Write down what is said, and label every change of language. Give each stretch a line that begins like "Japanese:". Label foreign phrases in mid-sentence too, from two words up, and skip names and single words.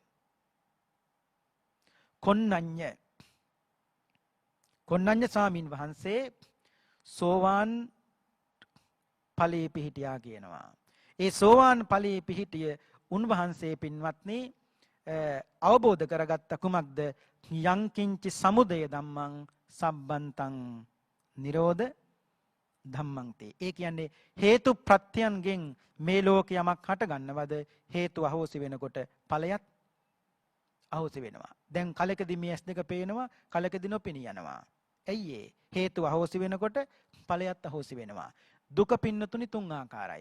Sinhala: කොණ්ණඤ්ඤ ස්වාමින් වහන්සේ සෝවාන් ඵලයේ පිහිටියා කියනවා. ඒ සෝවාන් ඵලයේ පිහිටිය උන්වහන්සේ පින්වත්නි අවබෝධ කරගත්ත කුමක්ද?
Pali: යංකින්චි සමුදය ධම්මං සම්බන්තං නිරෝධ ධම්මං තේ.
Sinhala: ඒ කියන්නේ හේතු ප්‍රත්‍යයන්ගෙන් මේ ලෝකේ යමක් හට ගන්නවද හේතු අහෝසි වෙනකොට ඵලයත් අහෝසි වෙනවා. දැන් කලකදී මේ S2 පේනවා, කලකදී නොපෙනී යනවා. ඇයි ඒ? හේතු අහෝසි වෙනකොට ඵලයත් අහෝසි වෙනවා. දුක පින්නතුනි තුන් ආකාරයි.